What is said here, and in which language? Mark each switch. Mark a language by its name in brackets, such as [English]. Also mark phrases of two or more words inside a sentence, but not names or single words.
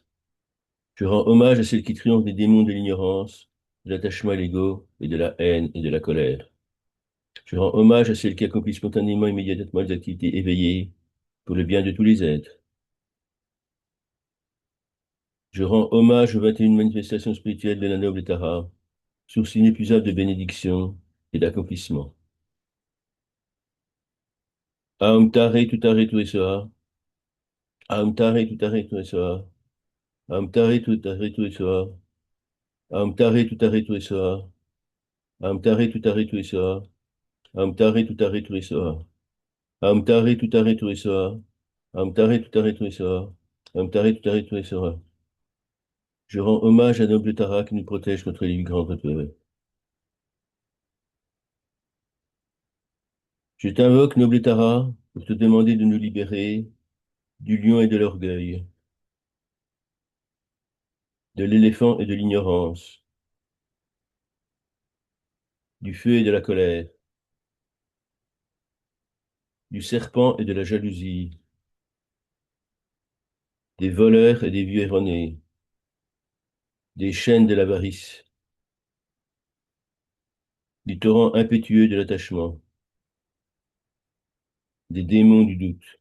[French] Je rends hommage à celle qui triomphe des démons de l'ignorance, de l'attachement à l'ego et de la haine et de la colère. Je rends hommage à celle qui accomplit spontanément et immédiatement les activités éveillées pour le bien de tous les êtres. Je rends hommage à celle qui protège les dangers visibles et invisibles. Je rends hommage à celle qui guide les êtres perdus dans les errants du samsara et qui les ramène sur le chemin de la sagesse. Je rends hommage à celle qui triomphe des démons de l'ignorance, de l'attachement à l'ego et de la haine et de la colère. Je rends hommage à celle qui accomplit spontanément et immédiatement les activités éveillées pour le bien de tous les êtres. Je rends hommage aux 21 manifestations spirituelles de la noble Tara, source inépuisable de bénédictions et d'accomplissements. [Sanskrit] Aum Tare Tutare Tuesoa, Aum Tare Tutare Tuesoa, Aum Tare Tutare Tuesoa, Aum Tare Tutare Tuesoa, Aum Tare Tutare Tuesoa, Aum Tare Tutare Tuesoa, Aum Tare Tutare Tuesoa, Aum Tare Tutare Tuesoa, Aum Tare Tutare Tuesoa. [French] Je rends hommage à noble Tara qui nous protège contre les grands retours. Je t'invoque, noble Tara, pour te demander de nous libérer du lion et de l'orgueil, de l'éléphant et de l'ignorance, du feu et de la colère, du serpent et de la jalousie, des voleurs et des vieux erronés, des chaînes de l'avarice, du torrent impétueux de l'attachement, des démons du doute.